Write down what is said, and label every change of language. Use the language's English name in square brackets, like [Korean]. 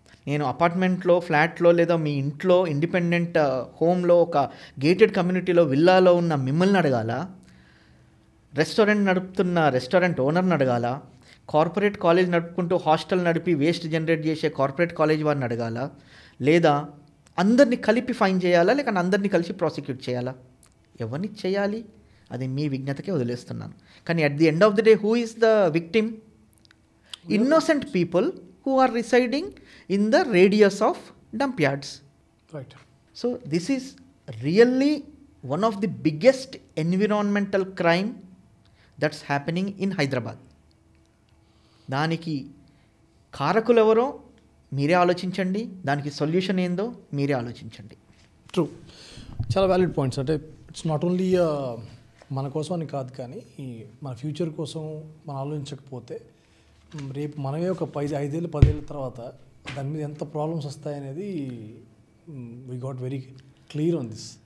[Telugu] నేను అపార్ట్మెంట్లో, ఫ్లాట్లో లేదా మీ ఇంట్లో ఇండిపెండెంట్ హోమ్లో ఒక గేటెడ్ కమ్యూనిటీలో విల్లాలో ఉన్న మిమ్మల్ని అడగాల, రెస్టారెంట్ నడుపుతున్న రెస్టారెంట్ ఓనర్ని అడగాల, కార్పొరేట్ కాలేజ్ నడుపుకుంటూ హాస్టల్ నడిపి వేస్ట్ జనరేట్ చేసే కార్పొరేట్ కాలేజ్ వారిని అడగాల, లేదా అందరినీ కలిపి ఫైన్ చేయాలా, లేక అందరినీ కలిసి ప్రాసిక్యూట్ చేయాలా? ఎవరిని చేయాలి అది మీ విజ్ఞతకే వదిలేస్తున్నాను. [English] కానీ at the end of the day who is the victim? Innocent people who are residing in the radius of dump yards. Right. So this is really one of the biggest environmental crime that's happening in Hyderabad. [Telugu] దానికి కారకులు ఎవరో మీరే ఆలోచించండి, దానికి solution ఏందో మీరే ఆలోచించండి. True, చాలా వ్యాలిడ్ పాయింట్స్. అంటే [English] it's not only [Telugu] మన కోసం అని కాదు, కానీ మన ఫ్యూచర్ కోసం మనం ఆలోచించకపోతే రేపు మనమే ఒక 5 ఏళ్ళు 10 ఏళ్ళ తర్వాత దాని మీద ఎంత problems వస్తాయనేది [English] We got very clear on this.